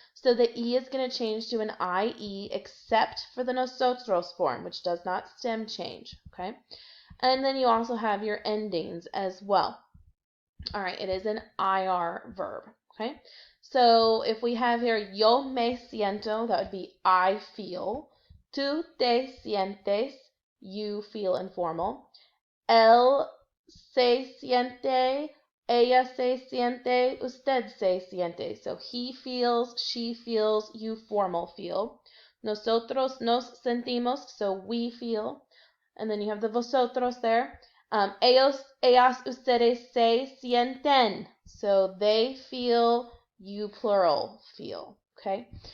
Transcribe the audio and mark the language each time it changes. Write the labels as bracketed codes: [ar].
[en] So the E is going to change to an IE except for the nosotros form, which does not stem change. Okay. And then you also have your endings as well. All right, it is an IR verb, okay? So if we have here, [es] yo me siento, [en] that would be I feel. [es] Tú te sientes, [en] you feel informal. [es] Él se siente, ella se siente, usted se siente. [en] So he feels, she feels, you formal feel. [es] Nosotros nos sentimos, [en] so we feel. And then you have the vosotros there. [es] Ellos, ellas, ustedes se sienten. [en] So they feel, you plural feel. Okay.